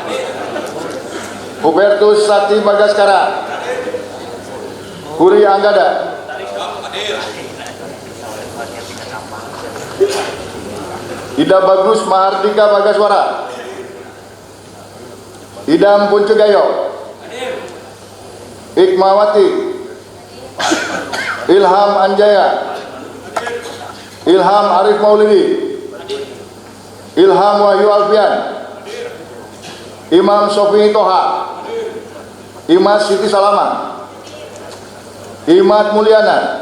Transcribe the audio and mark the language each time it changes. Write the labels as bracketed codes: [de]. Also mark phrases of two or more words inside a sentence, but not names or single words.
[id] Hubertus Sakti Bagaskara. Huri Anggada. Ida Bagus Mahardika Bagaswara. Idam Puncegayo. Hikmawati. Ilham Anjaya. Ilham Arif Maulidi. Ilham Wahyu Alfian. Imam Sofi Toha. Imas Siti Salama. Imat Mulyana.